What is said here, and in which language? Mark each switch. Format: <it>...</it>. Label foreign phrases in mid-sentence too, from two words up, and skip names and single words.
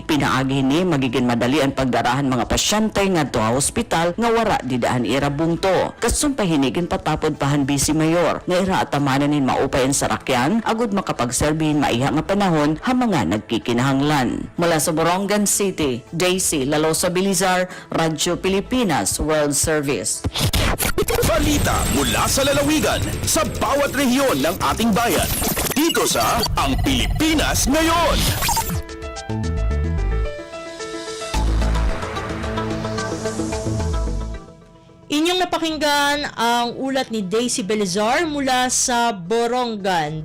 <war>Pinaagi ni magiging madali ang pagdarahan mga pasyente ngadto sa hospital nga wara didaan ira bungto. Kasumpay hinigin patapod pahan Vice Mayor nga ira atamanan nin maupay ang sarakyan agud makapagserbihin maiha nga panahon ha mga nagkikinahanglan.</war> <tl>Mula sa Borongan City, Daisy Lalosa Belizar, Radyo Pilipinas World Service. Balita mula sa lalawigan sa bawat rehiyon ng ating bayan. Dito sa Ang Pilipinas Ngayon. Inyong napakinggan ang ulat ni Daisy Belizar mula sa Borongan.</tl>